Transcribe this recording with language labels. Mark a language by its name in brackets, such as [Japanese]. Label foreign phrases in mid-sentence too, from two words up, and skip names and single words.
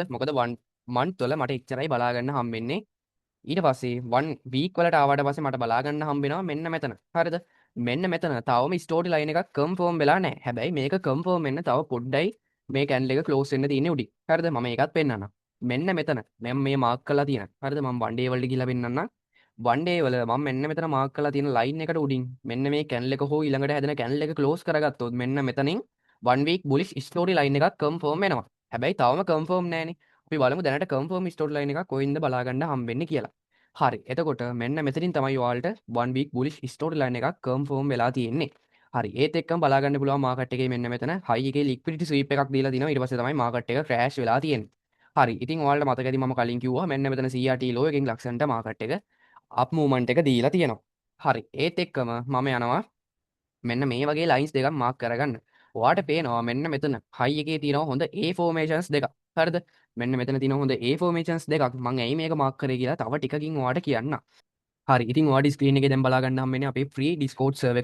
[Sinhala] මොකද 1 month වල මට එච්චරයි බලා ගන්න හම්බෙන්නේ. ඊට පස්සේ 1 week වලට ආවට පස්සේ මට බලා ගන්න හම්බෙනවා මෙන්න මෙතන. හරිද? මෙන්න මෙතන තවම [English] story line [Sinhala] එකක් කන්ෆර්ම් වෙලා නැහැ. හැබැයි මේක කන්ෆර්ම් වෙන්න තව පොඩ්ඩයි මේ කැන්ඩල් එක ක්ලෝස් වෙන්න තියෙන්නේ උඩින්. හරිද? මම ඒකත් පෙන්නන්නම්. මෙන්න මෙතන මම මේ මාක් කරලා තියෙන. හරිද? මම [English] one day [Sinhala] වලට ගිහලා පෙන්නන්නම්. [English] one day [Sinhala] වල මම මෙන්න මෙතන මාක් කරලා තියෙන ලයින් එකට උඩින් මෙන්න මේ කැන්ඩල් එක හෝ ඊළඟට හැදෙන කැන්ඩල් එක ක්ලෝස් කරගත්තොත් මෙන්න මෙතනින් [English] 1 week bullish story line [Sinhala] එකක් කන්ෆර්ම් වෙනවා. හැබැයි තවම කන්ෆර්ම් නැහැනේ. අපි බලමු දැනට කන්ෆර්ම් [English] story line [Sinhala] එකක් කොයින්ද බලා ගන්න හම්බෙන්නේ කියලා. හරි. එතකොට මෙන්න මෙතනින් තමයි ඔයාලට [English] 1 week bullish story line [Sinhala] එකක් confirm වෙලා තියෙන්නේ. හරි. ඒත් එක්කම බලා ගන්න පුළුවන් මාකට් එකේ මෙන්න මෙතන high එකේ [English] liquidity sweep [Sinhala] එකක් දීලා තිනවා. ඊට පස්සේ තමයි මාකට් එක crash වෙලා තියෙන්නේ. හරි. ඉතින් ඔයාලට මතක ඇති මම කලින් කිව්වා මෙන්න මෙතන [English] CRT low [Sinhala] එකකින් ලක්ෂණට මාකට් එක [English] up movement [Sinhala] එක දීලා තියෙනවා. හරි. ඒත් එක්කම මම යනවා මෙන්න මේ වගේ ලයින්ස් දෙකක් මාක් කරගන්න. ඔයාට පේනවා මෙන්න මෙතන high එකේ තියෙනවා හොඳ [English] A formations [Sinhala] දෙකක්. හරිද? මෙන්න මෙතන තියෙනවා හොඳ [English] A formations [Sinhala] දෙකක්. මම ඇයි මේක මාක් කරේ කියලා තව ටිකකින් ඔයාට කියන්නම්. හරි ඉතින් ඔයාලට ස්ක්‍රීන් එකේ දැන් බලා ගන්න හම්බෙන්නේ අපේ [English] free Discord server [Sinhala] එක.